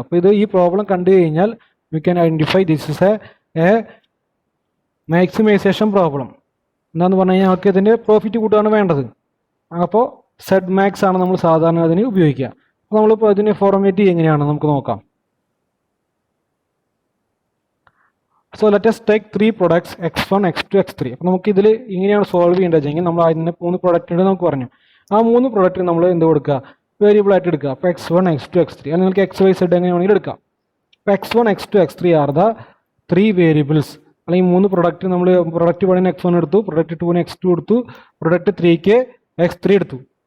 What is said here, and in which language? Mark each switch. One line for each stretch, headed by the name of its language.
Malayalam: അപ്പോൾ ഈ പ്രോബ്ലം കണ്ടു കഴിഞ്ഞാൽ
English: We can identify this is a maximization problem.
Malayalam: എന്താണെന്ന് പറഞ്ഞു കഴിഞ്ഞാൽ നമുക്ക് ഇതിൻ്റെ പ്രോഫിറ്റ് കൂട്ടുകയാണ് വേണ്ടത്. അപ്പോൾ സെഡ് മാക്സ് ആണ് നമ്മൾ സാധാരണ അതിന് ഉപയോഗിക്കുക. അപ്പോൾ നമ്മളിപ്പോൾ ഇതിന് ഫോർമാറ്റ് എങ്ങനെയാണ് നമുക്ക് നോക്കാം.
English: So let us take 3 products x1, x2, x3.
Malayalam: അപ്പോൾ നമുക്ക് ഇതിൽ ഇങ്ങനെയാണ് സോൾവ് ചെയ്യേണ്ടത് വെച്ചെങ്കിൽ നമ്മൾ അതിന് 3 പ്രൊഡക്റ്റ് ഉണ്ട് നമുക്ക് പറഞ്ഞു. ആ 3 പ്രൊഡക്റ്റ് നമ്മൾ എന്ത് കൊടുക്കുക? വേരിയബിൾ ആയിട്ട് എടുക്കുക. അപ്പോൾ x1, x2, x3 അല്ലെങ്കിൽ നിങ്ങൾക്ക് XY Z എങ്ങനെ വേണമെങ്കിലും എടുക്കാം. അപ്പോൾ x1, x2, x3
English: Are the 3 variables.
Malayalam: അല്ലെങ്കിൽ 3 പ്രൊഡക്റ്റ് നമ്മൾ പ്രൊഡക്റ്റ് 1 x1 എടുത്തു, പ്രൊഡക്റ്റ് 2 x2 എടുത്തു, പ്രൊഡക്റ്റ് 3 x3 എടുത്തു.